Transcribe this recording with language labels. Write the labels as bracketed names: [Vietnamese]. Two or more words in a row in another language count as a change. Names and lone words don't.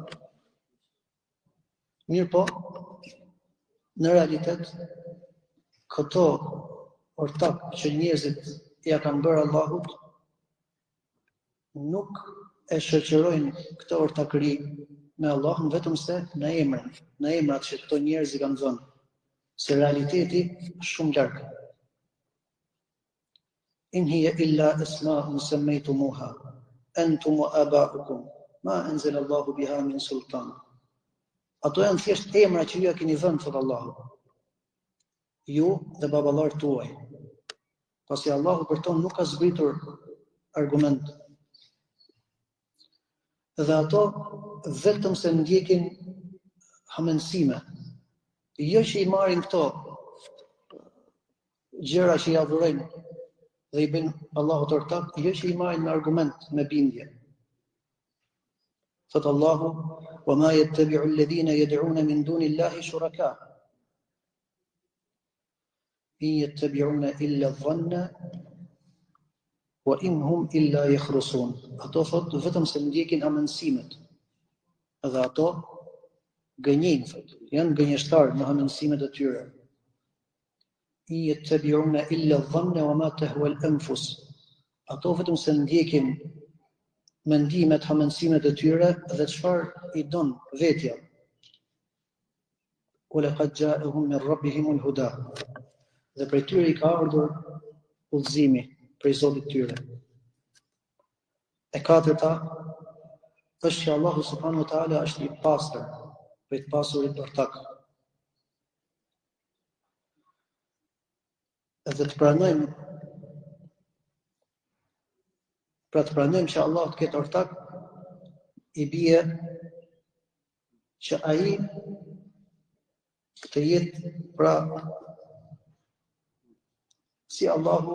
[Albanian] mirë po, në realitet, këto ortak që njerëzit ja kanë bërë Allahut, nuk e shoqërojnë këtë ortakëri me Allahun vetëm se në emrat që këto njerëz i kanë dhënë, se realiteti është shumë larg. [Arabic] إن هي إلا أسماء سميتموها أنتم وآباؤكم ما أنزل الله بها من سلطان. [Albanian] Ato janë thjesht emra që ju ja keni dhënë, thot Allahu, ju dhe baballarët tuaj. Pasi Allahu për to nuk ka zbritur argument. Dhe ato vetëm se ndjekin hamendësime. Jo që i marrin këto gjëra që i adhurojnë dhe i bëjnë Allahut ortak, jo që i marrin me argument, me bindje. Thot Allahu: [Arabic] "وما يتبع الذين يدعون من دون الله شركاء. إن يتبعون إلا الظن وإن هم إلا يخرصون." [Albanian] Ato thot vetëm se ndjekin hamendësimet. Dhe ato gënjejnë, thot, janë gënjeshtarë në hamendësimet e tyre. [Arabic] إن يتبعون إلا الظن وما تهوى الأنفس. [Albanian] Ato vetëm se ndjekin mendimet, hamendësimet e tyre dhe çfarë i don vetja. [Arabic] ولقد جاءهم من ربهم الهدى. [Albanian] Dhe prej tyre i ka ardhur udhëzimi prej Zotit tyre. E katërta është që Allahu [Arabic] سبحانه وتعالى [Albanian] është i pastër, prej të pasurit ortak. Edhe të pranojmë që Allah të ketë ortak, i bie që ai të jetë pra si Allahu.